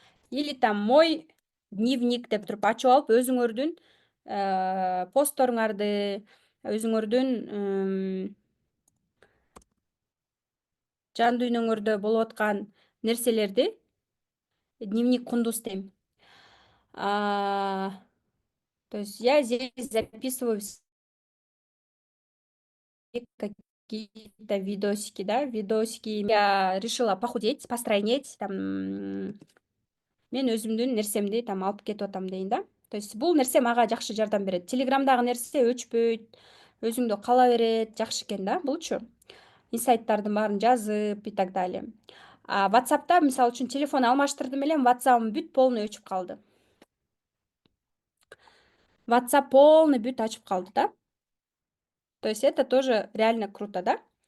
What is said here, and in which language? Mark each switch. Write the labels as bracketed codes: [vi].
[ky] Или там [ru] мой дневник [ky] деп туруп ачып алып, өзүңөрдүн постторуңарды, өзүңөрдүн жан дүйнөңөрдө болуп аткан нерселерди дневник кундуз дейм. [ru] То есть я здесь записываю какие-то видосики, да, видосики. Я решила похудеть, постройнеть, [ky] там, мен өзүмдүн нерсемди там алып кетип атам дейин да. [ru] То есть [ky] бул нерсе мага жакшы жардам берет. Телеграмдагы нерсе өчпөйт, өзүңдү кала берет, жакшы экен да, булчу. Инсайттардын баарын жазып [ru] и так далее. [ky] WhatsApp'та, мисалы үчүн, телефон алмаштырдым элем, WhatsApp'ым бүт полный өчүп калды. WhatsApp полный бүт ачып калды да. [ru] То есть это тоже реально круто, да?